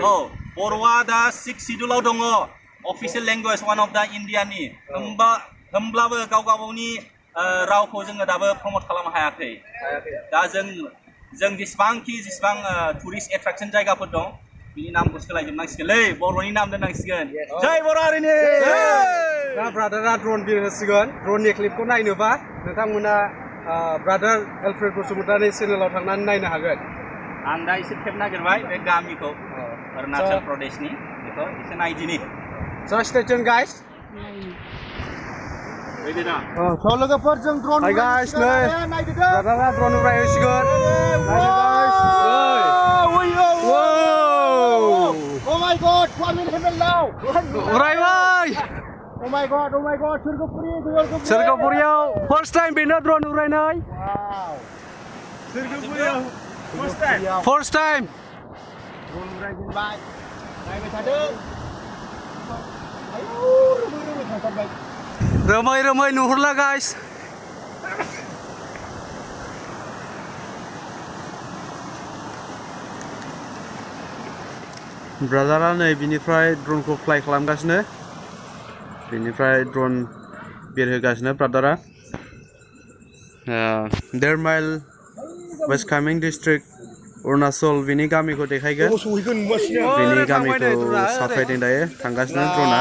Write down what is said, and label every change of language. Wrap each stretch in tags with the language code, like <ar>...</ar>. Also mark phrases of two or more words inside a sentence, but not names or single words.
<brx>बर'आ दा 6 शिड्युलाव दङ</brx> <en>official language one of the</en> <brx>इण्डियानि होमब्लाबो गाव गावनि रावखौ जोङो दाबो प्रमट खालामनो हायाखै दा जों जेसेबां</brx> <en>tourist attraction</en> <brx>जायगाफोर दं बिनि नामखौ सोलायजोबनांसिगोनलै बर'नि नाम दोननांसिगोन जय बर' हारिनि दा ब्रादारा ड्रन बिरहोसिगोन ड्रननि क्लिपखौ नायनोबा नोंथांमोना ब्रादार एलफ्रेड बसुमतारी चेनेलाव थांनानै नायनो हागोन आं दा एसे खेब नागिरबाय बे गामिखौ अरुणाचल प्रदेशनि बेखौ एसे नायदिनि</brx> <en>Just stay tuned guys</en> <brx>लोगोफोर जों ड्रन</brx> <en>Hi guys</en> <brx>नै ब्रादारा ड्रन उरायहोसिगोन</brx> <en>Oh my God, 1 minute now.</en> <brx>उरायबाय</brx> <en>Oh my God,</en> <brx>Sqrgwpuriयाव</brx> <en>first time</en> <brx>बेनो ड्रन उरायनाय</brx> <en>Wow.</en> <brx>Sqrgwpuriयाव</brx> <en>first time</en> <brx>ड्रन उरायजेनबाय नायबाय थादों आयौ रोमै थांथारबाय रोमै नुहुरला गाइस ब्रादारा नै बिनिफ्राय ड्रनखौ फ्लाइ खालामगासिनो बिनिफ्राय ड्रन बिरहोगासिनो ब्रादारा 1.5 माइल वेस्ट कामिं डिस्ट्रिक्ट अरुणाचल बिनि गामिखौ देखायगोन बिनि गामिखौ साफायदों दायो थांगासिनो ड्रना</brx>